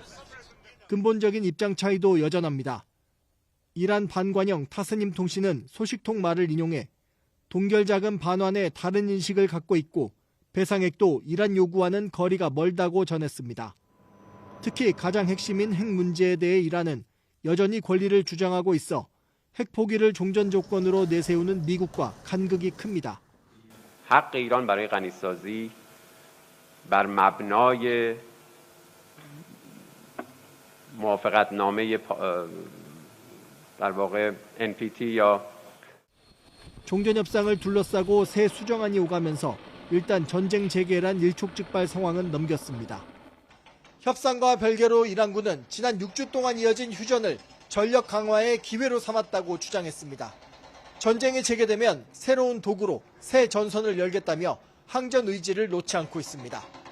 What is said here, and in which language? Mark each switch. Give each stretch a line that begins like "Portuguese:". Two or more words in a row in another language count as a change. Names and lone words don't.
Korean: 근본적인 입장 차이도 여전합니다. 이란 반관영 타스님 통신은 소식통 말을 인용해 동결자금 반환에 다른 인식을 갖고 있고 배상액도 이란 요구와는 거리가 멀다고 전했습니다. 특히 가장 핵심인 핵 문제에 대해 이란은 여전히 권리를 주장하고 있어 핵 포기를 종전 조건으로 내세우는 미국과 간극이 큽니다.
Persian: حق ایران برای غنیسازی بر مبنای موافقتنامه در واقع NPT یا
Korean: 종전협상을 둘러싸고 새 수정안이 오가면서 일단 전쟁 재개란 일촉즉발 상황은 넘겼습니다. 협상과 별개로 이란군은 지난 6주 동안 이어진 휴전을 전력 강화의 기회로 삼았다고 주장했습니다. 전쟁이 재개되면 새로운 도구로 새 전선을 열겠다며 항전 의지를 놓지 않고 있습니다.